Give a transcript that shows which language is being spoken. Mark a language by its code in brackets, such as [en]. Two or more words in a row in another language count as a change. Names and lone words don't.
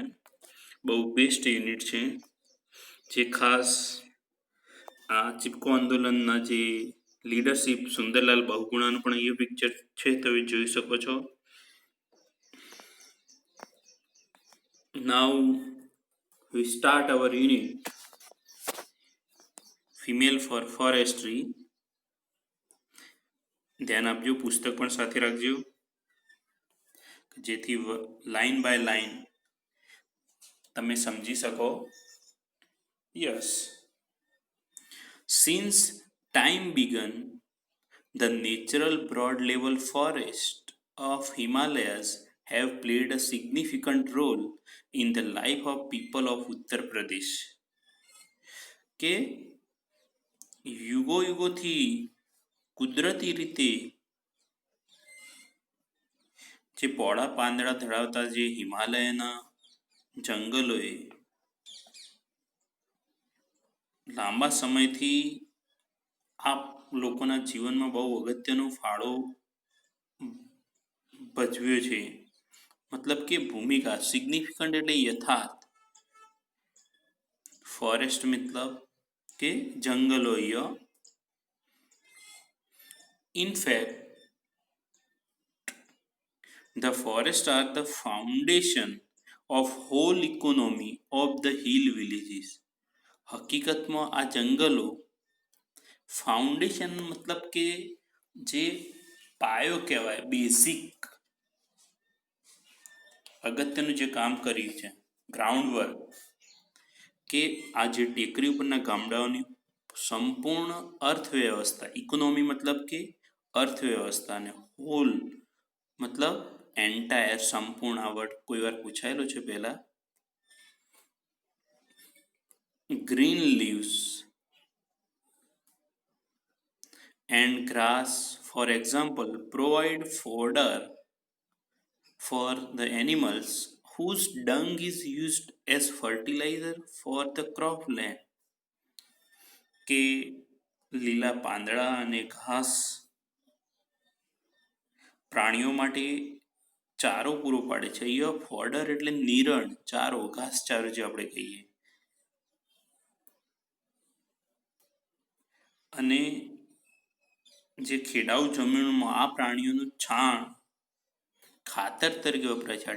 [gu] બહુ બેસ્ટ યુનિટ છે જે ખાસ આ ચીપકો આંદોલનના જે લીડરશિપ સુંદરલાલ બહુગુણાનું પણ એ પિક્ચર છે, તમે જોઈ શકો છો. [en] નાઉ we start our unit female for forestry. [gu] ધ્યાન આપજો, પુસ્તક પણ સાથે રાખજો જેથી [en] line by line [gu] તમે સમજી શકો. યસ, [en] since time began, the natural broad level forest of Himalayas have played a significant role in the life of people of Uttar Pradesh. [gu] કે યુગોથી કુદરતી રીતે જે પોળા પાંદડા ધરાવતા જે હિમાલયના જંગલોએ લાંબા સમયથી આ લોકોના જીવનમાં બહુ અગત્યનો ફાળો ભજવ્યો છે. મતલબ કે ભૂમિકા, સિગ્નિફિકન્ટ એટલે યથાર્થ, ફોરેસ્ટ મતલબ કે જંગલો. [en] In fact, the forests are the foundation of whole economy of the hill villages. [gu] હકીકતમાં આ જંગલો ફાઉન્ડેશન મતલબ કે જે પાયો કહેવાય, બેઝિક અગત્યનું જે કામ કર્યું છે, [en] ground work, [gu] કે આ જે ટેકરી ઉપરના ગામડાઓની સંપૂર્ણ અર્થવ્યવસ્થા, ઇકોનોમી મતલબ કે અર્થવ્યવસ્થાને, હોલ મતલબ એન્ટાયર, સંપૂર્ણ. આ વર્ડ કોઈ વાર પૂછાયેલો છે પહેલા. [en] green leaves and grass, for example, provide fodder for the animals whose dung is used as fertilizer for the cropland. [gu] કે લીલા પાંદડા અને ઘાસ પ્રાણીઓ માટે ચારો પૂરો પાડે છે. અહીંયા ફોડર એટલે નિરણ, ચારો, ઘાસચારો જે આપણે કહીએ. અને જે ખેડાઉ જમીનમાં આ પ્રાણીઓનું છાણ ખાતર તરીકે વપરાય છે.